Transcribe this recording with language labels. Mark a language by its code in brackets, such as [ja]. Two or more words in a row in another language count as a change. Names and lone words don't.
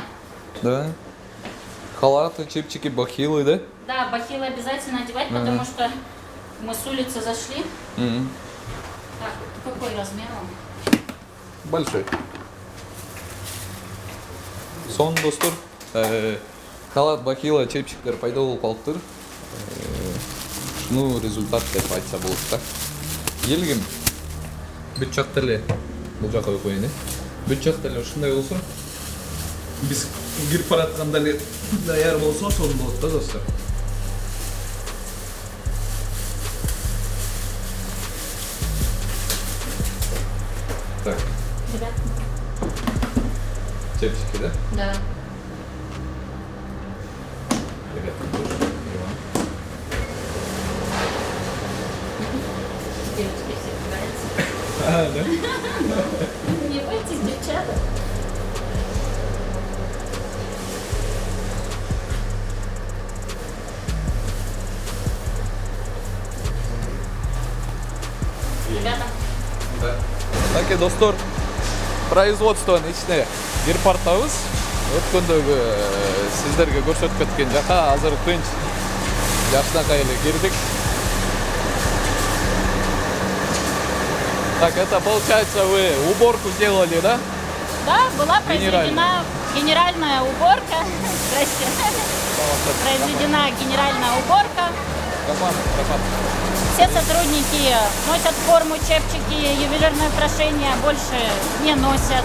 [ru] Да. Халаты, чипчики, бахилы, да? Да, бахилы обязательно одевать, потому что мы с улицы зашли. Так, какой размер он? Большой. [ky] Сон достор, халат, бахила, чепчиктер пайда болуп калыптыр. Ушуну результат деп айтса болот да. Келгим. Бүт жакта эле бул жака коюн, бүт жакта эле ушундай болсо, биз кирип баратканда эле даяр болсо ошол болот да достор. [ru] Так. Ребят. Чепчики, да? Да. Ребята, Девочки все нравятся. да? Не бойтесь, девчата. Ребята. Да. Так, [ky] достор, производствонун ичине кирип бартабыз. Өткөндөгү сиздерге көрсөтүп кеткен жака азыр тынч жакшынакай эле кирдик. [ru] Так, это получается вы уборку сделали, да? Да, была произведена генеральная уборка. Здрасте. Произведена генеральная уборка. Все сотрудники носят форму, чепчики, ювелирные украшения больше не носят.